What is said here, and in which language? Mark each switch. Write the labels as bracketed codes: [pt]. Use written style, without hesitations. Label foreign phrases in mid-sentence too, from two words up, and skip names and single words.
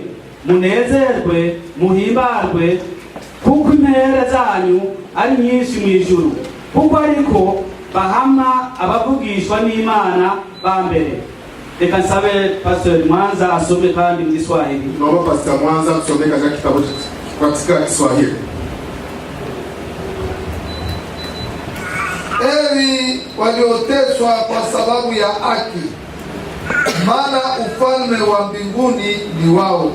[rn] Munezerwe muhimbarwe kuko impera zanyu ari nyinshi mwijuru. Kuko ariko bahama abavugishwa n'Imana bambere. Reka nsabe Pastor Mwanza asome kandi mu Kiswahili. [sw] Naomba Pastor Mwanza asome katika kitabu katika Kiswahili. Heri walioteswa kwa sababu ya haki, maana ufalme wa mbinguni ni wao.